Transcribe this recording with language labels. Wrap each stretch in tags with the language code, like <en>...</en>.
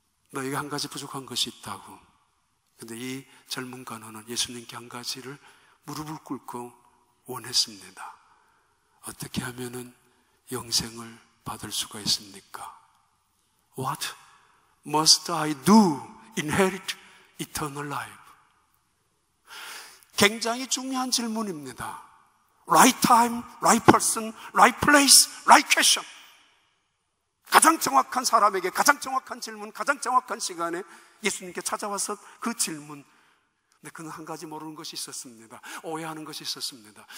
<ko>너희가 한 가지 부족한 것이 있다고. 근데 이 젊은 간원은 예수님께 한 가지를 무릎을 꿇고 원했습니다. 어떻게 하면은 영생을 받을 수가 있습니까?</ko> <en>What must I do inherit eternal life?</en> <ko>굉장히 중요한 질문입니다.</ko> <en>Right time, right person, right place, right question.</en> <ko>가장 정확한 사람에게 가장 정확한 질문, 가장 정확한 시간에 예수님께 찾아와서 그 질문. 근데 그는 한 가지 모르는 것이 있었습니다. 오해하는 것이 있었습니다.</ko>